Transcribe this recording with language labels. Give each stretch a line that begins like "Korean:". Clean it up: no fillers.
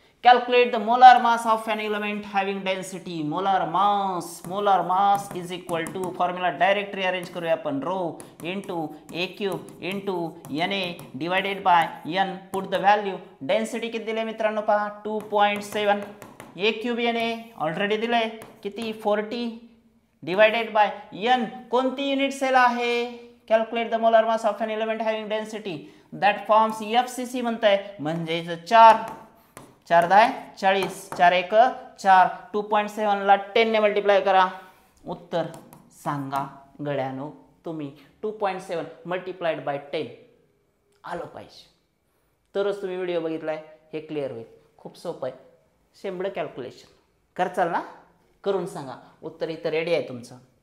English: Calculate the molar mass of an element having density. Molar mass is equal to formula direct rearrange
Marathi: करूया आपण
English: rho into a cube into na divided by n. Put the value.
Marathi: Density किती दिले मित्रांनो पहा 2.7.
English: a cube na
Marathi: already दिले किती
English: 40 divided by n.
Marathi: कोणती unit sale आहे?
English: Calculate the molar mass of an element having density that forms FCC
Marathi: म्हणताय म्हणजे 4 10 40 4 1 4 2.7 ला 10 ने मल्टिप्लाय करा. उत्तर सांगा गड्यानो तुम्ही. 2.7 मल्टिप्लाइड बाय 10 आलं पाहिजे तरच तुम्ही व्हिडिओ बघितलाय हे क्लिअर होईल. खूप सोपं आहे. शेंबडं कॅल्क्युलेशन करचाल ना? करून सांगा. उत्तर इथं रेडी आहे तुमचं.